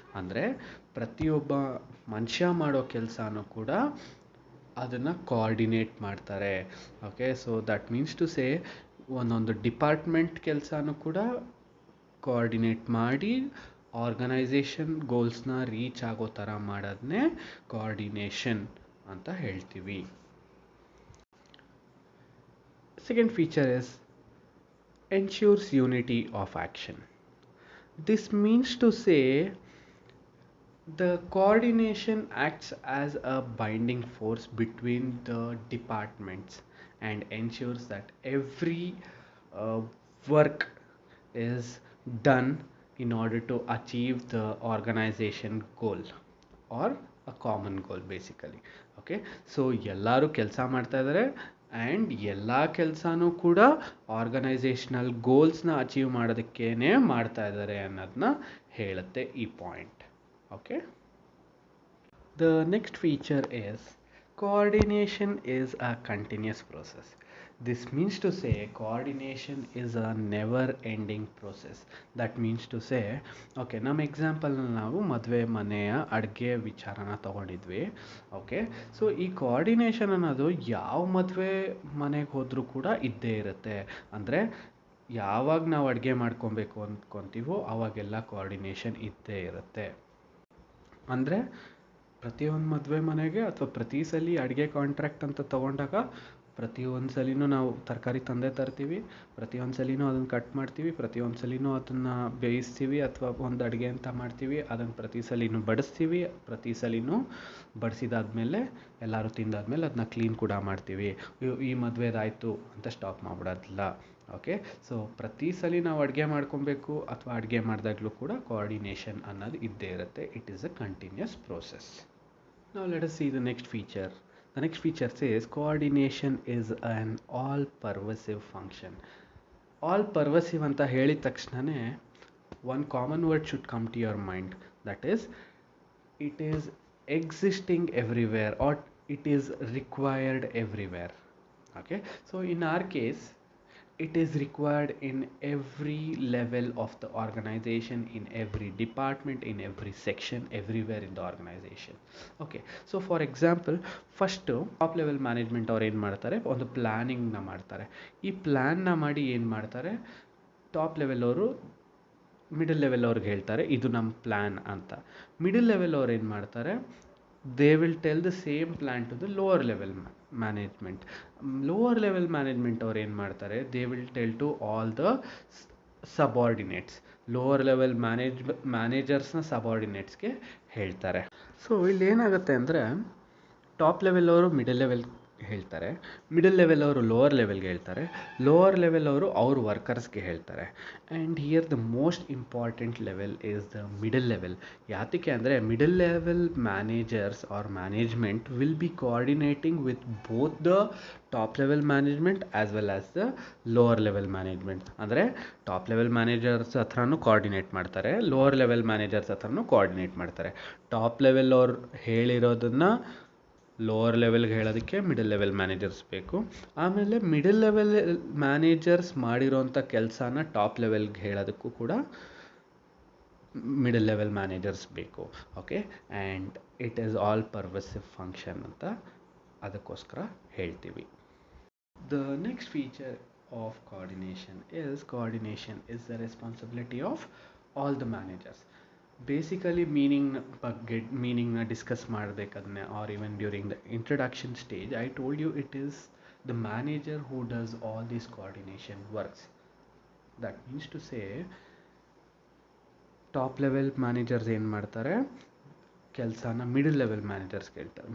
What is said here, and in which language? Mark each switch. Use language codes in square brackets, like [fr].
[kn] ಅಂದರೆ ಪ್ರತಿಯೊಬ್ಬ ಮನುಷ್ಯ ಮಾಡೋ ಕೆಲಸನೂ ಕೂಡ ಅದನ್ನು ಕೋಆರ್ಡಿನೇಟ್ ಮಾಡ್ತಾರೆ. Okay, [en] so that means to say [kn] ಒಂದೊಂದು ಡಿಪಾರ್ಟ್ಮೆಂಟ್ ಕೆಲಸನೂ ಕೂಡ ಕೋಆರ್ಡಿನೇಟ್ ಮಾಡಿ ಆರ್ಗನೈಸೇಷನ್ ಗೋಲ್ಸ್ನ ರೀಚ್ ಆಗೋ ಥರ ಮಾಡೋದನ್ನೇ ಕೋಆರ್ಡಿನೇಷನ್ ಅಂತ ಹೇಳ್ತೀವಿ. [en] Second feature is ensures unity of action. This means to say the coordination acts as a binding force between the departments and ensures that every work is done in order to achieve the organization goal or a common goal basically. Okay, so [kn] ಎಲ್ಲರೂ ಕೆಲಸ ಮಾಡ್ತಾ ಇದ್ದಾರೆ, and ಎಲ್ಲ ಕೆಲಸನೂ ಕೂಡ organisational ಗೋಲ್ಸ್ನ achieve ಮಾಡೋದಕ್ಕೇ ಮಾಡ್ತಾ ಇದ್ದಾರೆ ಅನ್ನೋದನ್ನ ಹೇಳುತ್ತೆ ಈ point. [en] Okay, the next feature is coordination is a continuous process. This means to say coordination is a never ending process. That means to say, [kn] okay, ನಮ್ಮ ಎಕ್ಸಾಂಪಲ್ನಲ್ಲಿ ನಾವು ಮದುವೆ ಮನೆಯ ಅಡುಗೆ ವಿಚಾರನ ತಗೊಂಡಿದ್ವಿ. ಓಕೆ, ಸೊ ಈ ಕೋಆರ್ಡಿನೇಷನ್ ಅನ್ನೋದು ಯಾವ ಮದುವೆ ಮನೆಗೆ ಹೋದರೂ ಕೂಡ ಇದ್ದೇ ಇರುತ್ತೆ. ಅಂದರೆ ಯಾವಾಗ ನಾವು ಅಡುಗೆ ಮಾಡ್ಕೊಬೇಕು ಅಂದ್ಕೊತೀವೋ ಆವಾಗೆಲ್ಲ ಕೋಆರ್ಡಿನೇಷನ್ ಇದ್ದೇ ಇರುತ್ತೆ. ಅಂದರೆ ಪ್ರತಿಯೊಂದು ಮದುವೆ ಮನೆಗೆ ಅಥವಾ ಪ್ರತಿ ಸಲ ಅಡುಗೆ ಕಾಂಟ್ರಾಕ್ಟ್ ಅಂತ ತೊಗೊಂಡಾಗ ಪ್ರತಿಯೊಂದು ಸಲಿನೂ ನಾವು ತರಕಾರಿ ತಂದೆ ತರ್ತೀವಿ, ಪ್ರತಿಯೊಂದು ಸಲಿನೂ ಅದನ್ನು ಕಟ್ ಮಾಡ್ತೀವಿ, ಪ್ರತಿಯೊಂದು ಸಲಿನೂ ಅದನ್ನು ಬೇಯಿಸ್ತೀವಿ ಅಥವಾ ಒಂದು ಅಡುಗೆ ಅಂತ ಮಾಡ್ತೀವಿ, ಅದನ್ನು ಪ್ರತಿ ಸಲಿನೂ ಬಡಿಸ್ತೀವಿ, ಪ್ರತಿ ಸಲಿನೂ ಬಡಿಸಿದಾದ್ಮೇಲೆ ಎಲ್ಲರೂ ತಿಂದಾದ್ಮೇಲೆ ಅದನ್ನ ಕ್ಲೀನ್ ಕೂಡ ಮಾಡ್ತೀವಿ. ಈ ಮದುವೆದಾಯಿತು ಅಂತ ಸ್ಟಾಪ್ ಮಾಡಿಬಿಡೋದಿಲ್ಲ. ಓಕೆ, ಸೊ ಪ್ರತಿ ಸಲ ನಾವು ಅಡುಗೆ ಮಾಡ್ಕೊಬೇಕು ಅಥವಾ ಅಡುಗೆ ಮಾಡಿದಾಗಲೂ ಕೂಡ ಕೋಆರ್ಡಿನೇಷನ್ ಅನ್ನೋದು ಇದ್ದೇ ಇರುತ್ತೆ. [en] It is a continuous process. Now let us see the next feature. The next feature says coordination is an all-pervasive function. All-pervasive [kn] ಅಂತ ಹೇಳಿದ ತಕ್ಷಣನೇ [en] one common word should come to your mind. That is, it is existing everywhere or it is required everywhere. Okay, so in our case, it is required in every level of the organization, in every department, in every section, everywhere in the organization. Okay, so for example, first top level management [kn] ಅವ್ರು ಏನು ಮಾಡ್ತಾರೆ, ಒಂದು ಪ್ಲ್ಯಾನಿಂಗ್ನ ಮಾಡ್ತಾರೆ. ಈ ಪ್ಲ್ಯಾನ್ನ ಮಾಡಿ ಏನು ಮಾಡ್ತಾರೆ, top level ಅವರು ಮಿಡಲ್ ಲೆವೆಲ್ ಅವ್ರಿಗೆ ಹೇಳ್ತಾರೆ ಇದು ನಮ್ಮ ಪ್ಲ್ಯಾನ್ ಅಂತ. ಮಿಡಲ್ ಲೆವೆಲ್ ಅವ್ರು ಏನು ಮಾಡ್ತಾರೆ, [en] they will tell the same plan to the lower level management. Lower level management [kn] ಅವ್ರು ಏನು ಮಾಡ್ತಾರೆ, [en] they will tell to all the subordinates. [kn] lower level ಮ್ಯಾನೇಜರ್ಸ್ನ ಸಬಾರ್ಡಿನೇಟ್ಸ್ಗೆ ಹೇಳ್ತಾರೆ. ಸೊ ಇಲ್ಲಿ ಏನಾಗುತ್ತೆ ಅಂದರೆ, ಟಾಪ್ ಲೆವೆಲ್ ಅವರು ಮಿಡಲ್ ಲೆವೆಲ್ ಹೇಳ್ತಾರೆ, ಮಿಡಲ್ ಲೆವೆಲ್ ಅವರು ಲೋವರ್ ಲೆವೆಲ್ಗೆ ಹೇಳ್ತಾರೆ, ಲೋವರ್ ಲೆವೆಲ್ ಅವರು ಅವ್ರ ವರ್ಕರ್ಸ್ಗೆ ಹೇಳ್ತಾರೆ. [en] And here the most important level is the middle level. [kn] ಯಾತಕ್ಕೆ ಅಂದರೆ [en] Middle level managers or management will be coordinating with both the top level management as well as the lower level management. [kn] ಅಂದರೆ top level managers ಹತ್ರನೂ coordinate ಮಾಡ್ತಾರೆ, lower level managers ಹತ್ರನೂ coordinate ಮಾಡ್ತಾರೆ. Top level ಅವ್ರು ಹೇಳಿರೋದನ್ನು lower ಲೆವೆಲ್ಗೆ ಹೇಳೋದಕ್ಕೆ middle level managers ಬೇಕು. ಆಮೇಲೆ ಮಿಡಲ್ ಲೆವೆಲ್ ಮ್ಯಾನೇಜರ್ಸ್ ಮಾಡಿರೋಂಥ ಕೆಲಸನ ಟಾಪ್ ಲೆವೆಲ್ಗೆ ಹೇಳೋದಕ್ಕೂ ಕೂಡ ಮಿಡಲ್ ಲೆವೆಲ್ ಮ್ಯಾನೇಜರ್ಸ್ ಬೇಕು. [en] okay, and it is all pervasive function [kn] ಅಂತ ಅದಕ್ಕೋಸ್ಕರ ಹೇಳ್ತೀವಿ. [en] The next feature of coordination is the responsibility of all the managers. Basically [kn] ಮೀನಿಂಗ್ನ discuss ಮಾಡಬೇಕಾದ್ರೆ [en] Or even during the introduction stage I told you it is the manager who does all these coordination works. That means to say, [kn] top level managers ಏನು ಮಾಡ್ತಾರೆ, ಕೆಲಸನ middle level ಮ್ಯಾನೇಜರ್ಸ್ಗೆ ಹೇಳ್ತಾರೆ.